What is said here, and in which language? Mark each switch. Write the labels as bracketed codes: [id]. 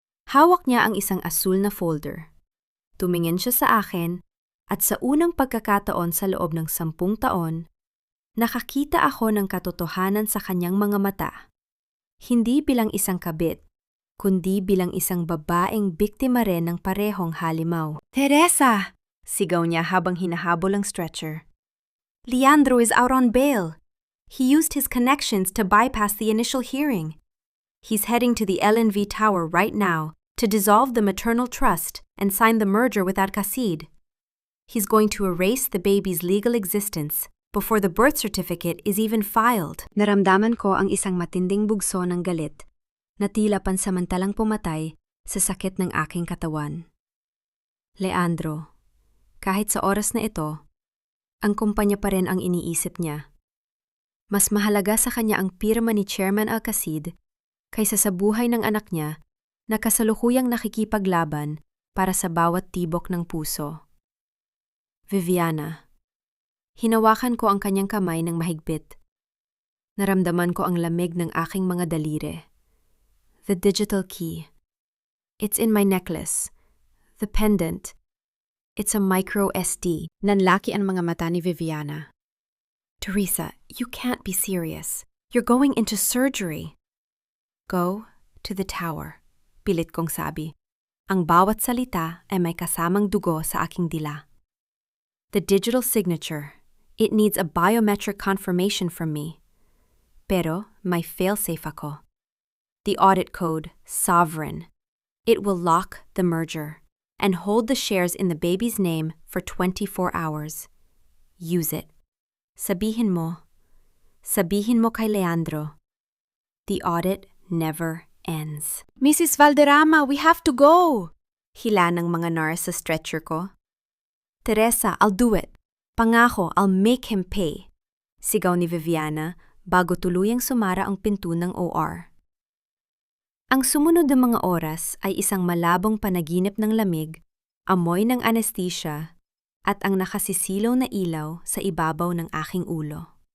[tl] Hawak niya ang isang asul na folder. Tumingin siya sa akin, at sa unang pagkakataon sa loob ng 10 taon, nakakita ako ng katotohanan sa kanyang mga mata. Hindi bilang isang kabit, kundi bilang isang babaeng biktima rin ng parehong halimaw. Teresa! Sigaw niya habang hinahabol ang stretcher. [en] Leandro is out on bail. He used his connections to bypass the initial hearing. He's heading to the LNV tower right now to dissolve the maternal trust and sign the merger with Alcacid. He's going to erase the baby's legal existence before the birth certificate is even filed. [tl] Naramdaman ko ang isang matinding bugso ng galit na tila pansamantalang pumatay sa sakit ng aking katawan. Leandro, kahit sa oras na ito, ang kumpanya pa rin ang iniisip niya. Mas mahalaga sa kanya ang pirma ni Chairman Alcacid kaysa sa buhay ng anak niya na kasalukuyang nakikipaglaban para sa bawat tibok ng puso. Viviana, hinawakan ko ang kanyang kamay ng mahigpit. Naramdaman ko ang lamig ng aking mga daliri. [en] The digital key. It's in my necklace. The pendant. It's a micro SD. [tl] Nanlaki ang mga mata ni Viviana. [en] Teresa, you can't be serious. You're going into surgery. Go to the tower, [tl] pilit kong sabi. Ang bawat salita ay may kasamang dugo sa aking dila. [en] The digital signature, it needs a biometric confirmation from me. [tl] Pero may failsafe ako. [en] The audit code, sovereign. It will lock the merger and hold the shares in the baby's name for 24 hours. Use it. [tl] Sabihin mo kay Leandro. [en] The audit never ends. Mrs. Valderrama, we have to go! [tl] Hila ng mga nurse sa stretcher ko. [en] Teresa, I'll do it. Pangako, I'll make him pay. [tl] Sigaw ni Viviana bago tuluyang sumara ang pinto ng OR. Ang sumunod na mga oras ay isang malabong panaginip ng lamig, amoy ng anesthesia, at ang nakasisilaw na ilaw sa ibabaw ng aking ulo.